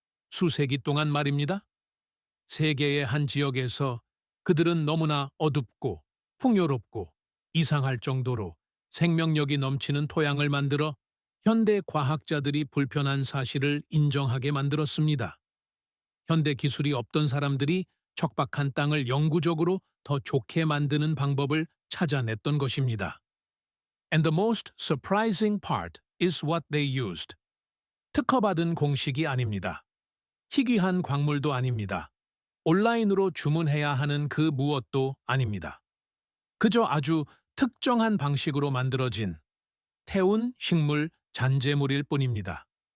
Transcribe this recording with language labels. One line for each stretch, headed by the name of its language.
Korean: 수세기 동안 말입니다. 세계의 한 지역에서 그들은 너무나 어둡고 풍요롭고 이상할 정도로 생명력이 넘치는 토양을 만들어 현대 과학자들이 불편한 사실을 인정하게 만들었습니다. 현대 기술이 없던 사람들이 척박한 땅을 영구적으로 더 좋게 만드는 방법을 찾아냈던 것입니다.
English: And the most surprising part is what they used.
Korean: 특허받은 공식이 아닙니다. 희귀한 광물도 아닙니다. 온라인으로 주문해야 하는 그 무엇도 아닙니다. 그저 아주 특정한 방식으로 만들어진 태운 식물 잔재물일 뿐입니다.